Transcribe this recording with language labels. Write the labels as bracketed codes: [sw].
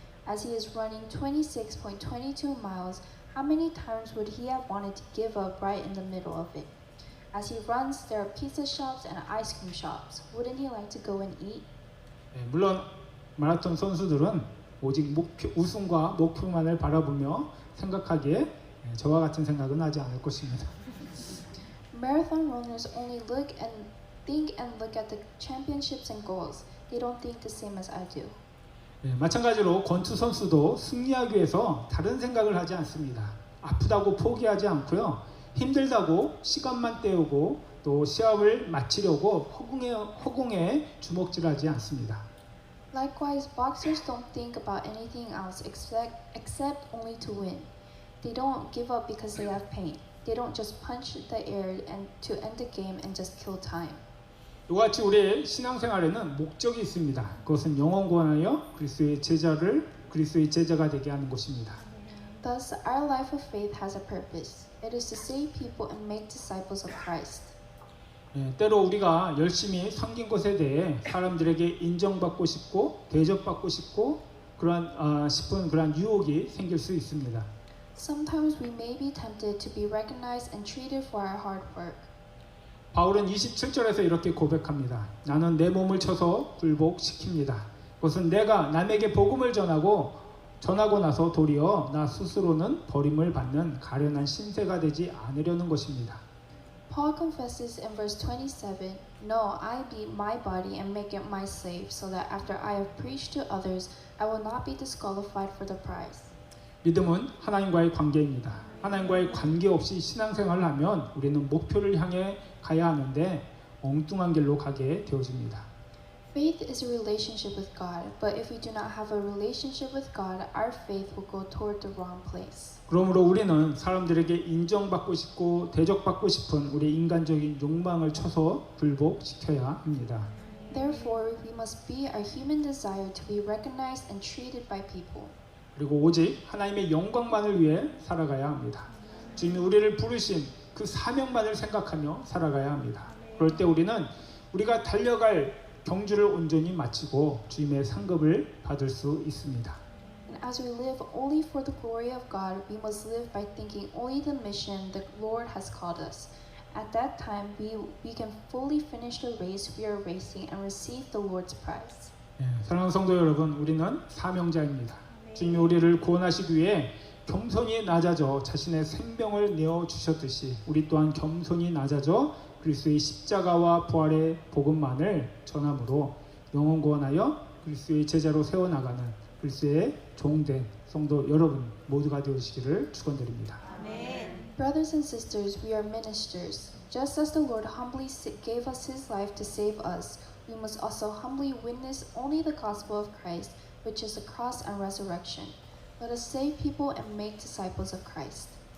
[en] As he is running 26.22 miles, how many times would he have wanted to give up right in the middle of it? As he runs, there are pizza shops and ice cream shops. Wouldn't he like to go and eat? [ko] 물론 마라톤 선수들은 오직 우승과 목표만을 바라보며 생각하기에 저와 같은 생각은 하지 않을 것입니다. [en] Marathon runners only look at the championships and goals. They don't think the same as I do. [ko] 마찬가지로 권투 선수도 승리하기 위해서 다른 생각을 하지 않습니다. 아프다고 포기하지 않고요, 힘들다고 시간만 때우고 또 시합을 마치려고 허공에 주먹질하지 않습니다. [en] Likewise, boxers don't think about anything else except only to win. They don't give up because they have pain. They don't just punch the air and to end the game and just kill time. [ko] 이와 같이 우리의 신앙생활에는 목적이 있습니다. 그것은 영혼 구원하여 그리스도의 제자가 되게 하는 것입니다. [en] Thus, our life of faith has a purpose. It is to save people and make disciples of Christ. [ko] 때로 우리가 열심히 섬긴 것에 대해 사람들에게 인정받고 싶고 대접받고 싶고 싶은 그러한 유혹이 생길 수 있습니다. [en] Sometimes we may be tempted to be recognized and treated for our hard work. [ko] 바울은 27절에서 이렇게 고백합니다. 나는 내 몸을 쳐서 굴복시킵니다. 그것은 내가 남에게 복음을 전하고 나서 도리어 나 스스로는 버림을 받는 가련한 신세가 되지 않으려는 것입니다. [en] Paul confesses in verse 27, No, I beat my body and make it my slave, so that after I have preached to others, I will not be disqualified for the prize. [ko] 믿음은 하나님과의 관계입니다. 하나님과의 관계 없이 신앙생활을 하면 우리는 목표를 향해 가야 하는데 엉뚱한 길로 가게 되어집니다. [en] Faith is a relationship with God, but if we do not have a relationship with God, our faith will go toward the wrong place. [ko] 그러므로 우리는 사람들에게 인정받고 싶고 대접받고 싶은 우리 인간적인 욕망을 쳐서 굴복시켜야 합니다. [en] Therefore, we must beat our human desire to be recognized and treated by people. [ko] 그리고 오직 하나님의 영광만을 위해 살아가야 합니다. 주님이 우리를 부르신 그 사명만을 생각하며 살아가야 합니다. 그럴 때 우리는 우리가 달려갈 경주를 온전히 마치고 주님의 상급을 받을 수 있습니다. [en] And as we live only for the glory of God, we must live by thinking only the mission the Lord has called us. At that time, we can fully finish the race we are racing and receive the Lord's prize. [ko] 사랑하는 성도 여러분, 우리는 사명자입니다. 주님이 우리를 구원하시기 위해 겸손히 낮아져 자신의 생명을 내어 주셨듯이 우리 또한 겸손히 낮아져 그리스도의 십자가와 부활의 복음만을 전함으로 영혼 구원하여 그리스도의 제자로 세워나가는 그리스도의 종된 성도 여러분 모두가 되시기를 축원드립니다. [en] Brothers and sisters, we are ministers. Just as the Lord humbly gave us His life to save us, we must also humbly witness only the gospel of Christ, which is the cross and resurrection. Let us save people and make disciples of Christ.